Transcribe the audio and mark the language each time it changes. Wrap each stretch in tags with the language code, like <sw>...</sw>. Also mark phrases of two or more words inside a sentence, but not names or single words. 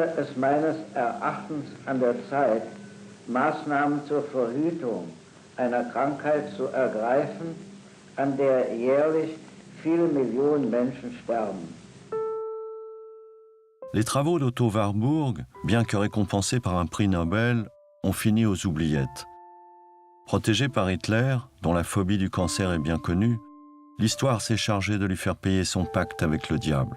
<de>es meines Erachtens an der Zeit, Maßnahmen zur Verhütung einer Krankheit zu ergreifen, an der jährlich viele Millionen Menschen sterben.</de> <fr>Les travaux d'Otto Warburg, bien que récompensés par un prix Nobel, ont fini aux oubliettes. Protégé par Hitler, dont la phobie du cancer est bien connue, l'histoire s'est chargée de lui faire payer son pacte avec le diable.</fr>